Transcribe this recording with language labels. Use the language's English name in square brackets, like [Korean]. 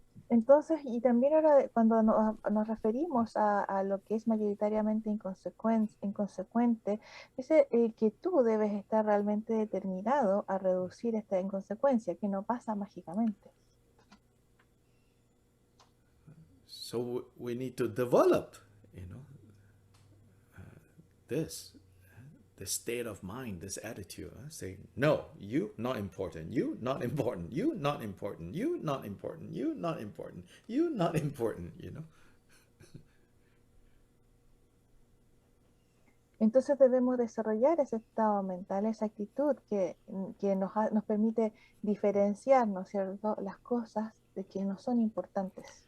[Spanish] Entonces, y también ahora cuando nos referimos a lo que es mayoritariamente inconsecuente, dice que tú debes estar realmente determinado a reducir esta inconsecuencia, que no pasa mágicamente. [English] So we need to develop, this this state of mind, this attitude, saying, no, you not important, you not important, you not important, you not important, you not important, you not important, you know. [Spanish] Entonces debemos desarrollar ese estado mental, esa actitud que nos permite diferenciar, ¿no es cierto?, las cosas de que no son importantes.